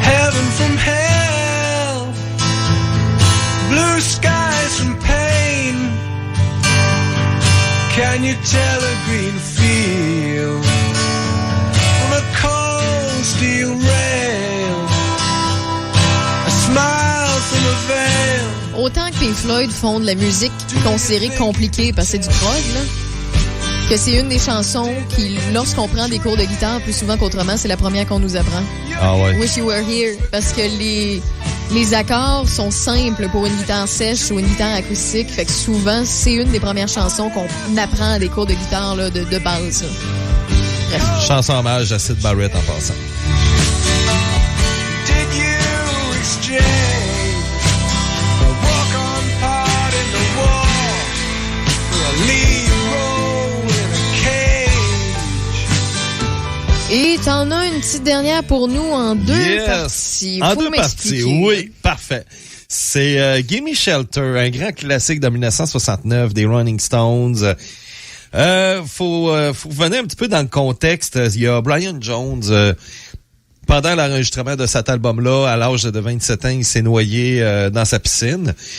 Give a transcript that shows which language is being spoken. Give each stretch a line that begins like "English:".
English: Heaven from hell, blue skies from pain. Can you tell a green field from a cold steel rail? A smile from a veil.
French: Autant que Pink Floyd font de la musique considérée compliquée parce que c'est du prog, là, que c'est une des chansons qui, lorsqu'on prend des cours de guitare plus souvent qu'autrement, c'est la première qu'on nous apprend. Ah ouais.
English: Wish You Were Here.
French: Parce que les accords sont simples pour une guitare sèche ou une guitare acoustique. Fait que souvent, c'est une des premières chansons qu'on apprend à des cours de guitare là, de base. Là. Bref. Chanson hommage à Syd Barrett en passant.
English: Did you exchange a walk-on part in the wall for a lead role in a cage?
French: Et t'en as une petite dernière pour nous en deux parties. En deux parties, oui, parfait. C'est Gimme Shelter, un grand classique de 1969 des Rolling Stones. Faut venir un petit peu dans le contexte. Il y a Brian Jones, pendant l'enregistrement de cet album-là, à l'âge de 27 ans, il s'est noyé dans sa piscine.